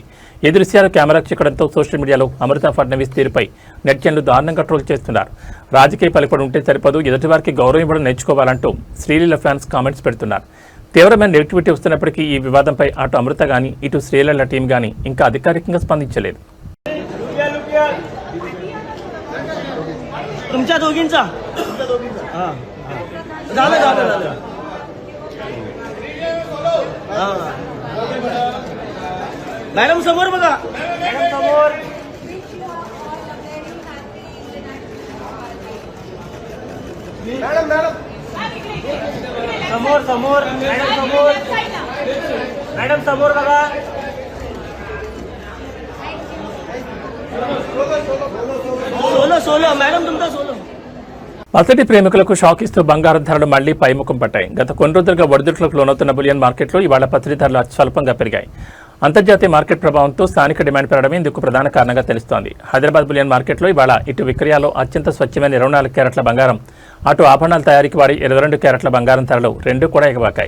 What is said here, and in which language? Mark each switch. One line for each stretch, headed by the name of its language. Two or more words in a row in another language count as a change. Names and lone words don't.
Telugu: ఈ దృశ్యాలు కెమెరాకు చిక్కడంతో
English: social media
Telugu: అమృత ఫడ్నవీస్ తీరుపై నెటిజన్లు దారుణంగా ట్రోల్ చేస్తున్నారు. రాజకీయ పలుకుబడి ఉంటే సరిపదు, ఎదుటివారికి గౌరవం ఇవ్వడం నేర్చుకోవాలంటూ శ్రీలీల
English: fans comments
Telugu: పెడుతున్నారు. తీవ్రమైన నెగిటివిటీ వస్తున్నప్పటికీ ఈ వివాదంపై అటు అమృత గానీ ఇటు శ్రీలీల టీం గానీ ఇంకా అధికారికంగా స్పందించలేదు.
Marathi: तुमच्या दोघींचा झालं झालं झालं मॅडम समोर बघा, मॅडम समोर, मॅडम मॅडम समोर समोर, मॅडम समोर, मॅडम समोर बघा. सोलो सोलो मैडम तुमका सोलो.
Telugu: అతడి ప్రేమికులకు షాక్ ఇస్తూ బంగారం ధరలు మళ్లీ పైముఖం పట్టాయి. గత కొన్ని రోజులుగా ఒడిదుడుకులకు లోనవుతున్న
English: bullion market
Telugu: ఇవాళ పసిడి ధరలు స్వల్పంగా పెరిగాయి. అంతర్జాతీయ మార్కెట్ ప్రభావంతో స్థానిక డిమాండ్ పెరగడమే ఇందుకు ప్రధాన కారణంగా తెలుస్తోంది. హైదరాబాద్
English: bullion market
Telugu: ఇవాళ ఇటు విక్రయాల్లో అత్యంత స్వచ్ఛమైన 24 క్యారెట్ల బంగారం, అటు ఆభరణాల తయారీకి వాడి 22 క్యారెట్ల బంగారం ధరలు రెండూ కూడా ఎగబాకాయి.